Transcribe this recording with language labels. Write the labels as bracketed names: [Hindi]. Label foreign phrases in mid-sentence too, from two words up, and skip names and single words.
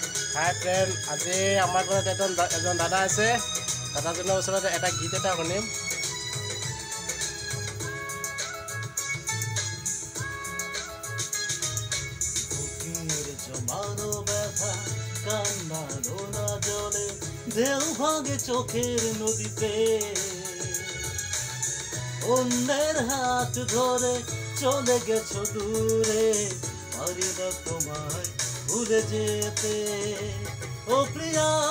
[English] Hi friend, [Assamese] আজি আমাৰ ঘৰত এজন দাদা আছে। দাদাজনৰ ওচৰত এটা গীত এটা শুনিম। [Bangla] বুকের জমানো ব্যথা কান্নালো না জলে ঢেউ ভাঙে চোখের নদীতে অন্যের হাত ধরে চলে গেছো দূরে পারি না তোমায় ভুলে যেতে ও প্রিয়া